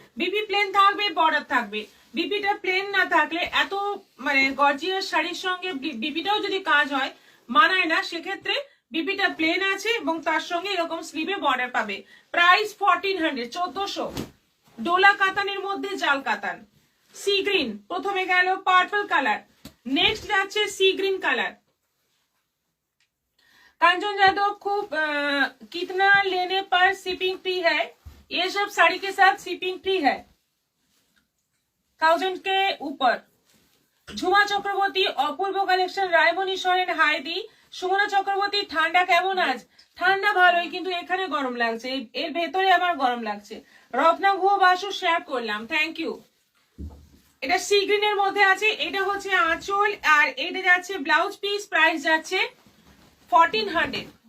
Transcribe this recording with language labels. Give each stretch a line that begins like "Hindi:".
Bangla: BP plane থাকবে, border থাকবে। বিপিটা plane না থাকলে এত মানে গর্জিয়াস শাড়ির সঙ্গে বিপিটাও যদি কাজ হয় মানায় না, সেক্ষেত্রে বিপিটা প্লেন আছে এবং তার সঙ্গে এরকম স্লিভে বর্ডার পাবে। প্রাইস 1400, 1400। ডোলা কাতানের মধ্যে জাল কাতান। সি গ্রিন, প্রথমে গেল পার্পল কালার, नेक्स्ट যাচ্ছে सी ग्रीन कलर।
Hindi: कंचन यादव खूब कितना लेने पर शिपिंग फ्री है? ये सब साड़ी के साथ शिपिंग फ्री है 1000 के ऊपर।
Bangla: ঝুমা চক্রবর্তী, অপূর্ব কালেকশন, রায়মণি সরেন হাই দি। সুমনা চক্রবর্তী, ঠান্ডা কেমন আজ? ঠান্ডা ভালোই, কিন্তু এখানে গরম লাগছে, এর ভেতরে আমার গরম লাগছে। রত্না গুহ বাসু শেয়ার করলাম, থ্যাংক ইউ। এটা সি গ্রিনের মধ্যে আছে, এটা হচ্ছে আঁচল, আর এটা যাচ্ছে ব্লাউজ পিস, প্রাইস যাচ্ছে 1400।